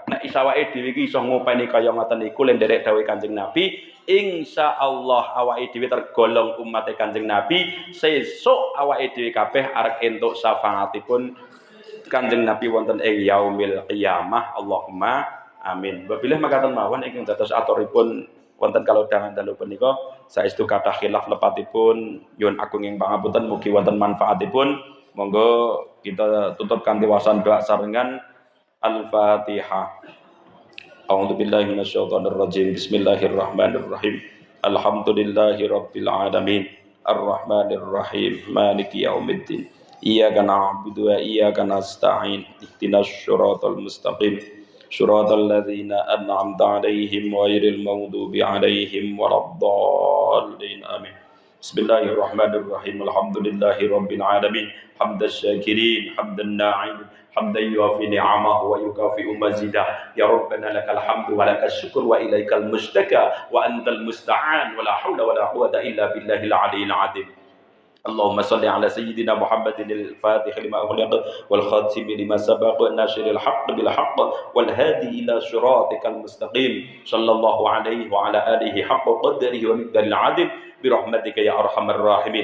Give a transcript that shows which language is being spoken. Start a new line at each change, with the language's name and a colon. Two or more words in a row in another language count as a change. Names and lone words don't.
Javanese: Nek isa awake dhewe iki iso ngopeni kaya ngoten niku lek nderek dawuh Kanjeng Nabi, insyaallah awake dhewe tergolong umat Kanjeng Nabi, sesuk awake dhewe kabeh arep entuk syafaatipun Kanjeng Nabi wonten ing
Arabic: يوم القيامة. اللهم آمين.
Javanese: Wabillahi makaten mawon ingkang dados aturipun wonten kalodhangan dalu punika saestu kathah khilaf lepatipun nyuwun agung ing pangapunten mugi wonten manfaatipun. Monggo kita tutup kanthi wacan doa sarengan Al-Fatihah.
Arabic: أعوذ بالله من الشيطان الرجيم. بسم الله الرحمن الرحيم. الحمد لله رب العالمين. الرحمن الرحيم. مالك يوم الدين. إياك نعبد وإياك نستعين. اهدنا الصراط المستقيم. صراط الذين أنعمت عليهم غير المغضوب عليهم ولا الضالين. Amin. بسم الله الرحمن الرحيم. الحمد لله رب العالمين. حمد الشاكرين، حمد الناعمين، حمدا يوافي نعمه ويكافئ مزيده. يا ربنا لك الحمد ولك الشكر وإليك المشتكى وأنت المستعان ولا حول ولا قوة إلا بالله العلي العظيم. اللهم صل على سيدنا محمد الفاتح لما أغلق والخاتم لما سبق والناشر الحق بالحق والهادي إلى صراطك المستقيم صلى الله عليه وعلى آله حق قدره ومقدار العظيم برحمتك يا أرحم الراحمين.